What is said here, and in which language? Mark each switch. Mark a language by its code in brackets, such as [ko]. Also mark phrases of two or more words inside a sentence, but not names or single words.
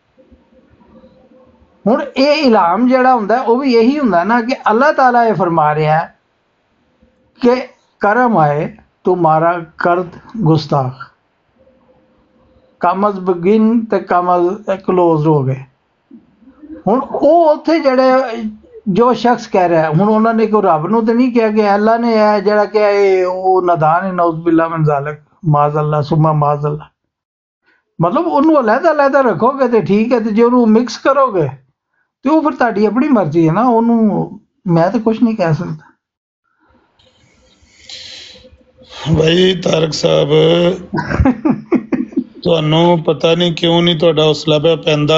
[pa] ਹੁਣ ਇਹ ਇਲਹਾਮ ਜਿਹੜਾ ਹੁੰਦਾ ਉਹ ਵੀ ਇਹੀ ਹੁੰਦਾ ਨਾ ਕਿ ਅੱਲਾਹ ਤਾਲਾ ਇਹ ਫਰਮਾ ਰਿਹਾ ਹੈ ਕਿ [fa] کرم‌های تو ما را کرد گستاخ, [en] commas begin [pa] ਤੇ [en] commas close [pa] ਹੋ ਗਏ। ਹੁਣ ਉਹ ਉੱਥੇ ਜਿਹੜੇ ਜੋ ਸ਼ਖਸ ਕਹਿ ਰਿਹਾ, ਹੁਣ ਉਹਨਾਂ ਨੇ ਕੋਈ ਰੱਬ ਨੂੰ ਤਾਂ ਨਹੀਂ ਕਿਹਾ ਕਿ ਅੱਲਾ ਨੇ ਹੈ ਜਿਹੜਾ ਕਿ ਇਹ ਉਹ ਨਾਦਾਨ ਹੈ, [ar] نعوذ بالله من ذلك، معاذ الله ثم معاذ الله. [pa] मतलब ਉਹਨੂੰ ਅਲੱਗ-ਅਲੱਗ ਰੱਖੋਗੇ ਤੇ ਠੀਕ ਹੈ, ਤੇ ਜੇ ਉਹਨੂੰ ਮਿਕਸ ਕਰੋਗੇ ਤੇ ਉਹ ਫਿਰ ਤੁਹਾਡੀ ਆਪਣੀ ਮਰਜ਼ੀ ਹੈ ਨਾ, ਉਹਨੂੰ ਮੈਂ ਤਾਂ ਕੁਝ ਨਹੀਂ ਕਹਿ ਸਕਦਾ। ਭਾਈ ਤਾਰਕ ਸਾਹਿਬ, ਤੁਹਾਨੂੰ ਪਤਾ ਨਹੀਂ ਕਿਉਂ ਨਹੀਂ ਤੁਹਾਡਾ ਹੌਸਲਾ ਪਿਆ ਪੈਂਦਾ।